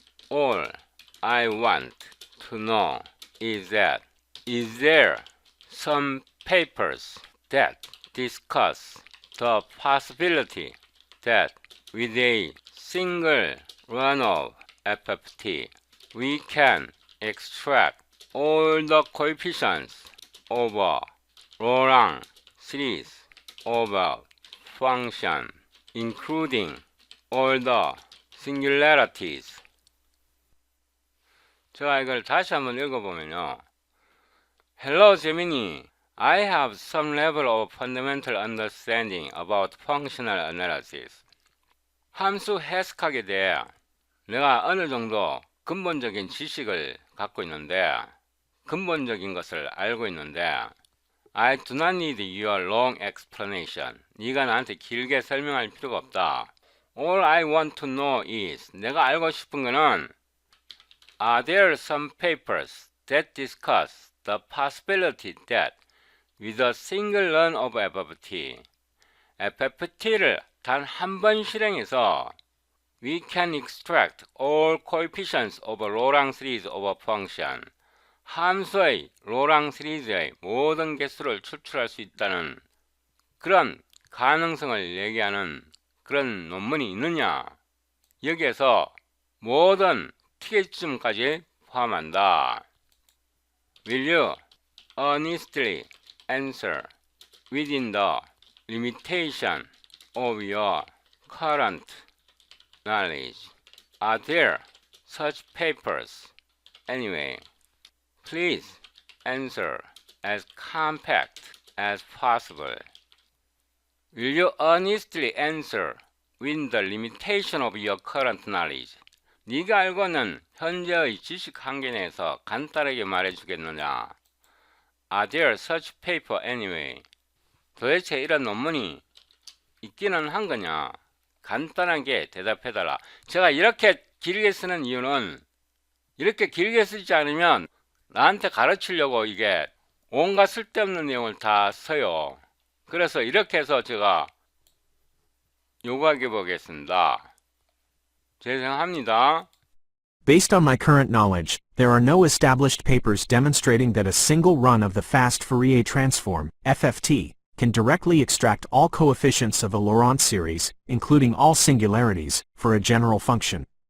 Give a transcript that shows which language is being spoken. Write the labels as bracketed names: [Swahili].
[English] All I want to know is that is there some papers that discuss the possibility that with a single run of FFT we can extract all the coefficients of a Laurent series of a function, including all the singularities. [Korean] 제가 이걸 다시 한번 읽어보면요. [English] Hello Gemini, I have some level of fundamental understanding about functional analysis. [Korean] 함수 해석하게 대해 내가 어느 정도 근본적인 지식을 갖고 있는데, 근본적인 것을 알고 있는데 [English] I do not need your long explanation. [Korean] 네가 나한테 길게 설명할 필요가 없다. [English] All I want to know is, [Korean] 내가 알고 싶은 거는 [English] Are there some papers that discuss the possibility that with a single run of FFT, [Korean] FFT를 단 한 번 실행해서 [English] we can extract all coefficients of a Laurent series of a function, [Korean] 함수의 로랑 시리즈의 모든 개수를 추출할 수 있다는 그런 가능성을 얘기하는 그런 논문이 있느냐? 여기에서 모든 특이점까지 포함한다. [English] Will you honestly answer within the limitation of your current knowledge? Are there such papers? Anyway, please answer as compact as possible. Will you honestly answer within the limitation of your current knowledge? [Korean] 네가 알고 있는 현재의 지식 한계 내에서 간단하게 말해주겠느냐? [English] Are there such paper anyway? [Korean] 도대체 이런 논문이 있기는 한 거냐? 간단하게 대답해달라. 제가 이렇게 길게 쓰는 이유는, 이렇게 길게 쓰지 않으면 나한테 가르치려고 이게 온갖 쓸데없는 내용을 다 써요. 그래서 이렇게 해서 제가 요구하게 보겠습니다. 죄송합니다. [English] Based on my current knowledge, there are no established papers demonstrating that a single run of the fast Fourier transform, FFT, can directly extract all coefficients of a Laurent series, including all singularities, for a general function.